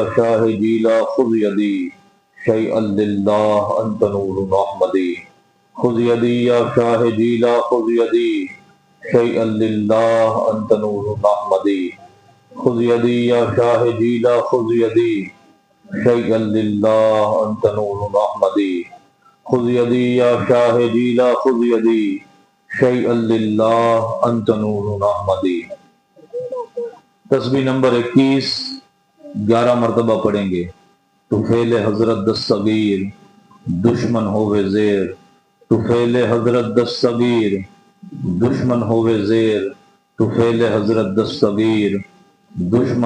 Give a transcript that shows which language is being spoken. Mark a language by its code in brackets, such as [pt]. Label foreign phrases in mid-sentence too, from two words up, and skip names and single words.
[ar] شاہ جیلا خذ یدی شیئا للہ انت نور احمدی، خذ یدی یا شاہ جیلا خذ یدی شیئا للہ انت نور احمدی، خذ یدی یا شاہ جیلا خذ یدی شیئا للہ انت نور احمدی، خذ یدی یا شاہ جیلا خذ یدی شیئا للہ انت نور احمدی۔ [ur] تسبیح نمبر 21 11 مرتبہ پڑھیں گے۔ طفیل حضرت دستگیر دشمن ہوئے زیر، طفیل حضرت دستگیر دشمن ہوئے زیر، طفیل حضرت دستگیر دشمن